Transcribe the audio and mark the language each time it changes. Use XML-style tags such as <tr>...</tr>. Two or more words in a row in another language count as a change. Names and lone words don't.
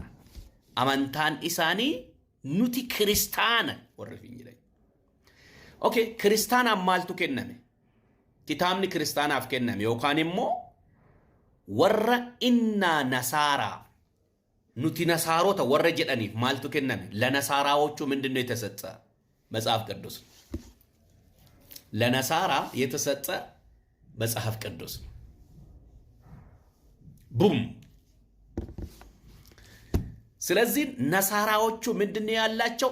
<om>Amantaan isaanii nuti kiristaana warri finyidha. Okay, kiristaanaaf maaltu kenname? Kitaabni kiristaanaaf kenname yookaan immoo warra innaa nasaaraa nuti nasaarota warra jedhaniif maaltu kenname?</om> <am>ለነሳራዎቹ ምንድነው የተሰጠ? መጽሐፍ ቅዱስ። ለነሳራ የተሰጠ መጽሐፍ ቅዱስ። ቡም። ስለዚህ ነሳራዎቹ ምንድነው ያላቸው?</am>